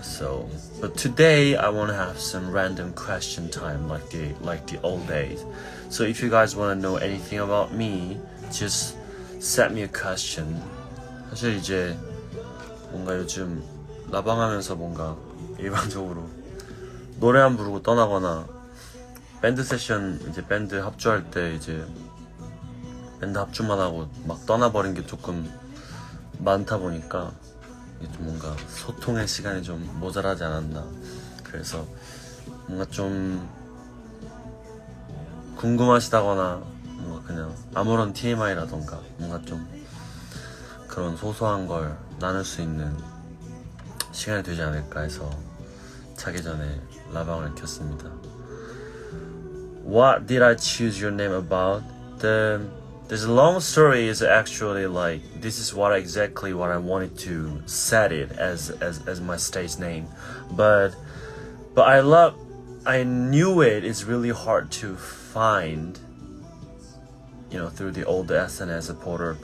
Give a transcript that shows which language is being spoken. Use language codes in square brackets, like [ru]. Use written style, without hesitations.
[en] So, but today I want to have some random question time like the old days. So if you guys want to know anything about me, just send me a question. [ko] 사실 이제 뭔가 요즘 라방하면서 뭔가 일반적으로 노래 안 부르고 떠나거나 밴드 세션 이제 밴드 합주할 때 이제 밴드 합주만 하고 막 떠나버린 게 조금 많다 보니까 좀 뭔가 소통의 시간이 좀 모자라지 않았나. 그래서 뭔가 좀 궁금하시다거나 뭔가 그냥 아무런 TMI라던가 뭔가 좀 그런 소소한 걸 나눌 수 있는 시간이 되지 않을까 해서 자기 전에 라방을 켰습니다. [en] What did I choose your name about? There's a long story. Is actually like this is exactly what I wanted to set it as my stage name, but I knew it is really hard to find, through the old SNS supporter.